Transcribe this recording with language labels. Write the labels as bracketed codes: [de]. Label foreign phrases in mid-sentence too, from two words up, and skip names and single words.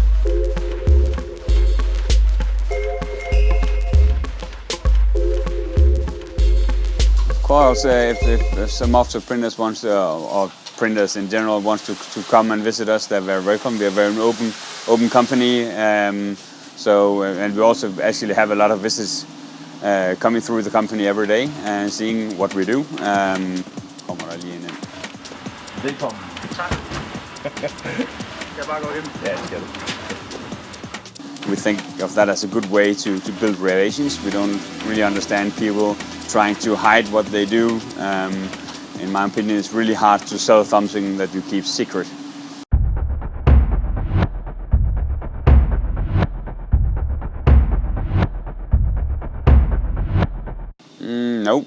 [en] Of course, if some offset printers wants to, or printers in general wants to come and visit us, they're very welcome. We're a very open company. And we also actually have a lot of visits coming through the company every day and seeing what we do. [da] Kommer der lige ind. Velkommen. Tak. Skal jeg bare gå hen? Ja, det skal du. [en] We think of that as a good way to build relations. We don't really understand people trying to hide what they do. In my opinion, it's really hard to sell something that you keep secret. No.